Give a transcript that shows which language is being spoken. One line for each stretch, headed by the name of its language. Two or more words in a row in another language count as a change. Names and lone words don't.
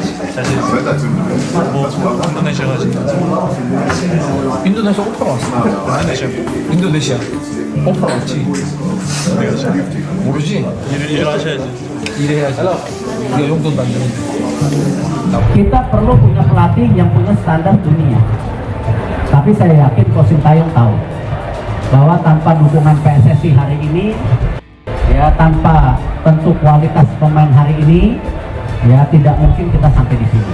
Korean: 사실 뭐 인도네시아 가지. 인도네시아 오프라 왔어. 인도네시아 인도네시아 오프라 왔지. 어디 가지? 모르지? 일을 하셔야지. 일해야지. 우리가 용돈도 안 주는데.
Indonesian: Kita perlu punya pelatih yang punya standar dunia. Tapi saya yakin Coach Sintayong tahu bahwa tanpa dukungan PSSI hari ini, ya tanpa tentu kualitas pemain hari ini, ya tidak mungkin kita sampai di sini.